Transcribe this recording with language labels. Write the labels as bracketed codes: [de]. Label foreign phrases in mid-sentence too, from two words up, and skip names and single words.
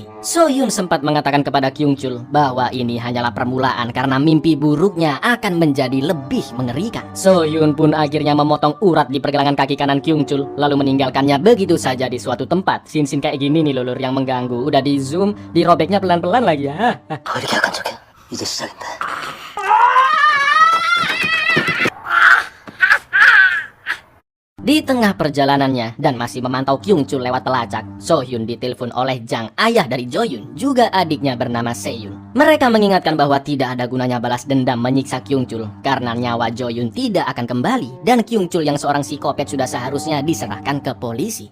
[id] So Hyun sempat mengatakan kepada Kyung Chul bahwa ini hanyalah permulaan karena mimpi buruknya akan menjadi lebih mengerikan. So Hyun pun akhirnya memotong urat di pergelangan kaki kanan Kyung Chul, lalu meninggalkannya begitu saja di suatu tempat. Scene-scene kayak gini nih Lur yang mengganggu, udah di zoom, dirobeknya pelan-pelan lagi ya. [ko] 더 이렇게 약한 척해. 이제 시작인데. [id] Di tengah perjalanannya dan masih memantau Kyung Chul lewat pelacak, So Hyun ditelepon oleh Jang, ayah dari Jo Yun, juga adiknya bernama Se Yun. Mereka mengingatkan bahwa tidak ada gunanya balas dendam menyiksa Kyung Chul karena nyawa Jo Yun tidak akan kembali dan Kyung Chul yang seorang psikopat sudah seharusnya diserahkan ke polisi.